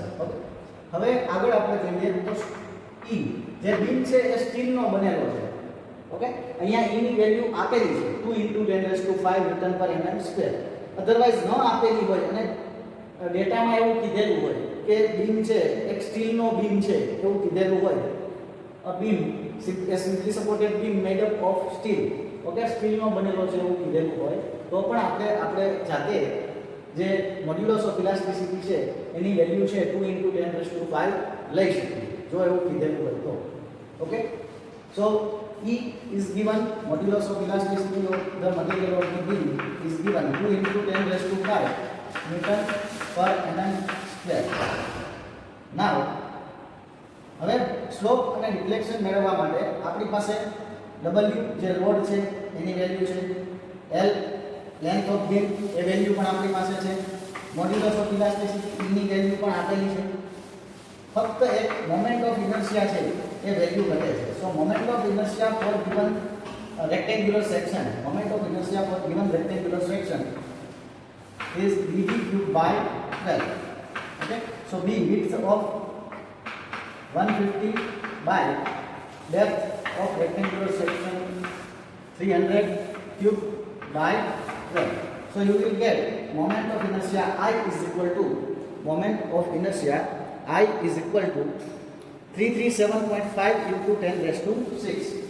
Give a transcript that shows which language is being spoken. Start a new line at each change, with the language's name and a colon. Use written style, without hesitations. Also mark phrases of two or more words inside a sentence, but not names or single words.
Gujarati: ઓકે, હવે આગળ આપણે જોઈએ તો E જે બીમ છે એ સ્ટીલ નો બનેલો છે. ઓકે, અહીંયા E ની વેલ્યુ આપેલી છે 2 × 10⁵ ન્યૂટન પર mm². અધરવાઇઝ ન આપેલી હોય અને ડેટામાં એવું કીધેલું હોય કે બીમ છે એક સ્ટીલનો બીમ છે એવું કીધેલું હોય,
English: a beam a simply supported beam made up of steel.
Gujarati: ઓકે, સ્ટીલનો બનેલો છે એવું કીધેલું હોય તો પણ આપણે જાતે જે
English: modulus of elasticity
Gujarati: છે એની વેલ્યુ છે 2 × 10⁵ લઈ શકીએ જો એવું કીધેલું હોય તો.
English: okay, so E is given, modulus of elasticity of the material of the beam is given 2 × 10⁵ Newton per mm².
Gujarati: Now હવે સ્લોપ અને ડિફ્લેક્શન મેળવવા માટે આપણી પાસે W જે લોડ છે એની વેલ્યુ છે, L
English: length of beam
Gujarati: એ વેલ્યુ પણ આપણી પાસે છે,
English: modulus of elasticity
Gujarati: E ની વેલ્યુ પણ આપેલી છે. ફક્ત એક
English: moment of inertia
Gujarati: છે એ વેલ્યુ ઘટે છે.
English: so moment of inertia for given rectangular section, moment of inertia for given rectangular section is BD³/12. Okay, so B width of 150 by depth of rectangular section 300³/12. So you will get moment of inertia I is equal to 337.5 × 10⁶.